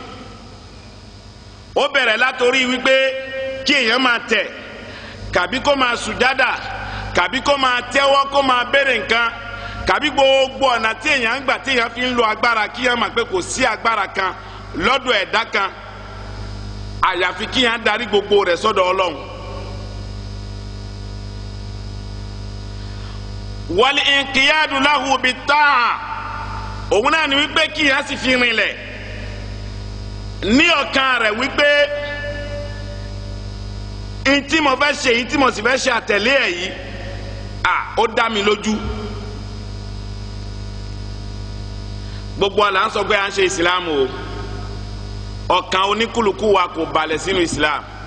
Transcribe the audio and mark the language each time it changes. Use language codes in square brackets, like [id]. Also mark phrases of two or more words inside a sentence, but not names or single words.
[yo] ó bẹ̀rẹ̀ látorí wípé kí èèyàn máa tẹ̀ kàbí kó máa sùjádà kàbí kó máa tẹ́wọ́ kó máa béèrè nǹkan kàbí gbogbo ọ̀nà tí èèyàn ń gbà tí èèyàn fi ń lo agbára kí èèyàn máa pé kò sí agbára kan lọ́dọ̀ ẹ̀dá kan àyàfi kí èèyàn darí gbogbo rẹ̀ sọ́dọ̀ Ọlọ́run. [ar] والانقياد له بالطاعة, [yo] òun náà ni wípé kí èèyàn sì fi rinlẹ̀ ní ọkàn rẹ̀ wípé ntí mo fẹ́ ṣe yìí tí mo sì fẹ́ ṣe àtẹ̀lé ẹ̀ yìí ó dá mi lójú. gbogbo àlà ń sọ pé à ń ṣe islam o ọkàn oníkùlùkù wa kò balẹ̀ sínú islam.